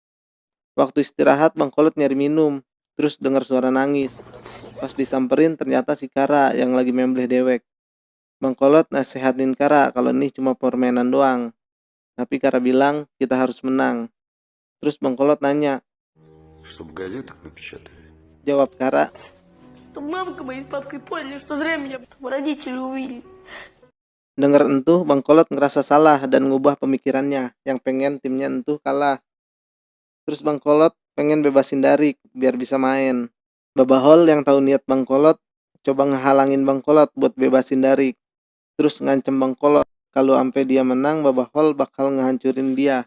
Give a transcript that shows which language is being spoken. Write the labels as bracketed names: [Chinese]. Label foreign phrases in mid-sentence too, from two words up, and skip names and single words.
[Indonesian] Waktu istirahat Bang Kolot nyari minum, terus dengar suara nangis. Pas disamperin ternyata si Kara yang lagi membleh dewek. Bang Kolot nasehatin Kara kalau ini cuma permainan doang. Tapi Kara bilang kita harus menang. Terus Bang Kolot nanya. [Russian] Чтоб в газетах напечатали. [Indonesian] Jawab Kara. [Russian] Чтобы мамка моя с папкой поняли, что зря меня родители увидели. [Indonesian] Dengar entuh Bang Kolot ngerasa salah dan ngubah pemikirannya yang pengen timnya entuh kalah. Terus Bang Kolot pengen bebasin Darik biar bisa main. Babahol yang tahu niat Bang Kolot coba ngehalangin Bang Kolot buat bebasin Darik. Terus ngancem Bang Kolot kalau sampai dia menang Babahol bakal ngehancurin dia.